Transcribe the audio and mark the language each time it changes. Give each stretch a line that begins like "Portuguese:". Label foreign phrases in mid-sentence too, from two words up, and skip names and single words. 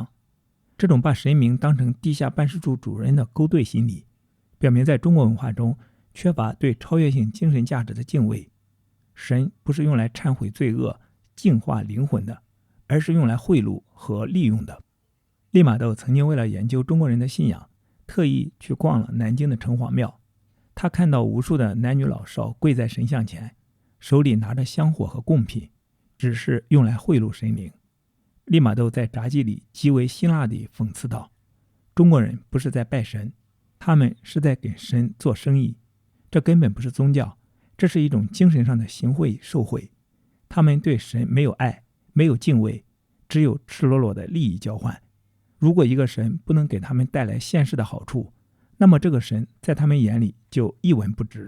Chinese: 這種把神明當成地下辦事處主人的勾兌心理，表明在中國文化中缺乏對超越性精神價值的敬畏。神不是用來懺悔罪惡、淨化靈魂的，而是用來賄賂和利用的。利瑪竇曾經為了研究中國人的信仰，特意去逛了南京的城隍廟。他看到無数的男女老少跪在神像前，手裡拿着香火和貢品，只是用來賄賂神靈。利瑪竇在札記裡極為辛辣地諷刺道，中國人不是在拜神，他們是在給神做生意。這根本不是宗教，這是一种精神上的行贿受贿。他們對神没有愛，沒有敬畏，只有赤裸裸的利益交換。如果一個神不能給他們帶來现世的好處，那麼這個神在他們眼裡就一文不值。